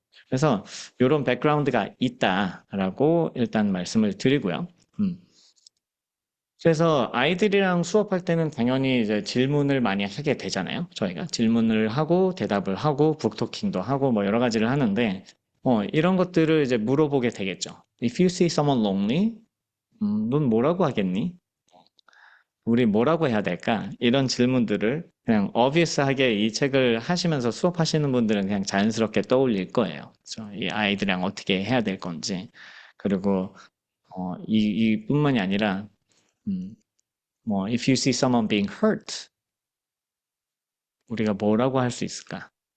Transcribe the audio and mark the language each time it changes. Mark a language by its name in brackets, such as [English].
[Korean] 그래서 이런 백그라운드가 있다라고 일단 말씀을 드리고요. 음. 그래서 아이들이랑 수업할 때는 당연히 이제 질문을 많이 하게 되잖아요. 저희가 질문을 하고 대답을 하고 북토킹도 하고 뭐 여러 가지를 하는데 이런 것들을 이제 물어보게 되겠죠. [English] If you see someone lonely, [Korean] 넌 뭐라고 하겠니? 우리 뭐라고 해야 될까? 이런 질문들을 그냥 obviously 이 책을 하시면서 수업하시는 분들은 그냥 자연스럽게 떠올릴 거예요. 그래서 이 아이들이랑 어떻게 해야 될 건지. 그리고 이뿐만이 아니라 음, 뭐 [English] if you see someone being hurt, [Korean] 우리가 뭐라고 할 수 있을까?